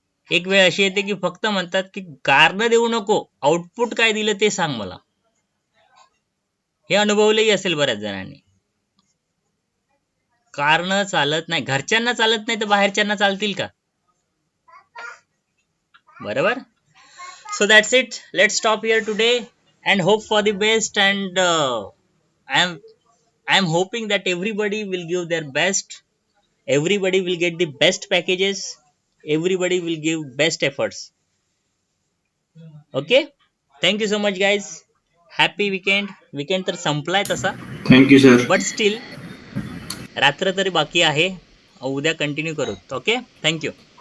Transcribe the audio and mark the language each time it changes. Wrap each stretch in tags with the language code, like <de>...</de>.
<mr>एक वेळ अशी येते की फक्त म्हणतात की कारण देऊ नको, आउटपुट काय दिलं ते सांग मला. हे अनुभवलंही असेल बऱ्याच जणांनी. कारण चालत नाही, घरच्यांना चालत नाही तर बाहेरच्यांना चालतील का, बरोबर.</mr> <en>So that's it. Let's stop here today and hope for the best. And I am hoping that everybody will give their best. Everybody will get the best packages. Everybody will give best efforts. Okay. Thank you so much, guys. Happy weekend.</en> <mr>Weekend तर संपलाय तसा,</mr> <en>Thank you sir. But still</en> <mr>रात्र तरी बाकी आहे. उद्या continue करू.</mr> <en>Okay. Thank you.</en>